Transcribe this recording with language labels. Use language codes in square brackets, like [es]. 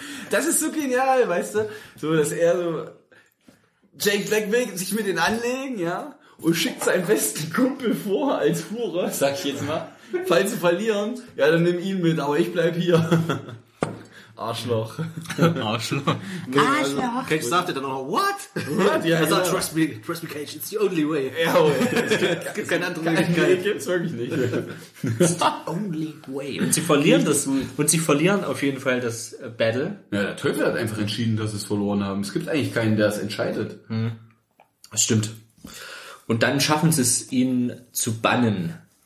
[de] Das ist so genial, weißt du? So, dass er so Jake Black will sich mit ihm anlegen, ja? Und schickt seinen besten Kumpel vor als Hure, sag ich jetzt mal. Falls sie verlieren, ja, dann nimm ihn mit, aber ich bleib hier. Arschloch. Arschloch. Arschloch. Cage sagte dann auch noch, [en] what? What? [de] Ja, also, [en] trust me, Cage, it's the only way. [de] Ja, es gibt keine andere Möglichkeit. Nee, gibt's wirklich nicht. [en] It's the only way. [de] Und sie verlieren das. Und sie verlieren auf jeden Fall das Battle. Ja, der Teufel hat einfach entschieden, dass sie es verloren haben. Es gibt eigentlich keinen, der es entscheidet. Hm. Das stimmt. Und dann schaffen sie es, ihn zu bannen.